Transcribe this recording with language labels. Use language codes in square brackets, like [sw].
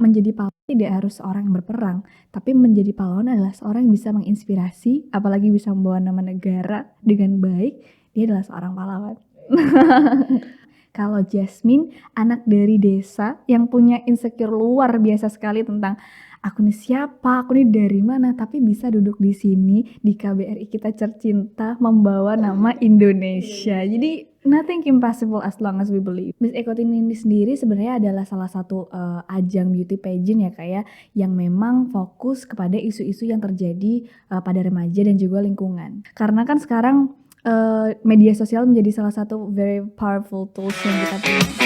[id] menjadi pahlawan tidak harus seorang yang berperang, tapi menjadi pahlawan adalah seorang yang bisa menginspirasi, apalagi bisa membawa nama negara dengan baik, dia adalah seorang pahlawan. Kalau Jasmine, anak dari desa yang punya insecure luar biasa sekali tentang aku nih siapa, aku nih dari mana, tapi bisa duduk di sini di KBRI kita tercinta membawa nama Indonesia. Jadi [en] nothing impossible as long as we believe. [id] Miss Eko Teen ini sendiri sebenarnya adalah salah satu ajang [en] beauty pageant [id] ya kayak yang memang fokus kepada isu-isu yang terjadi pada remaja dan juga lingkungan. Karena kan sekarang media sosial menjadi salah satu [en] very powerful tools [id] yang kita punya.